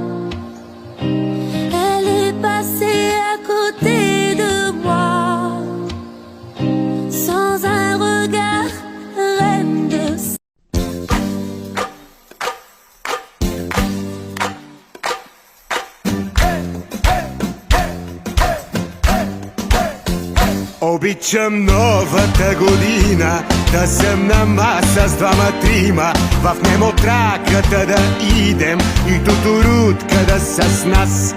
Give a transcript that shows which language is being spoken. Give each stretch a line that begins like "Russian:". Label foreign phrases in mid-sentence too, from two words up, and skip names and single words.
French: Elle est passée à côté de moi. Sans un regard, reine de
Bulgarian: Обичам новата година да съм на маса с двама-трима, в немотраката да идем и тутурутка да са с нас.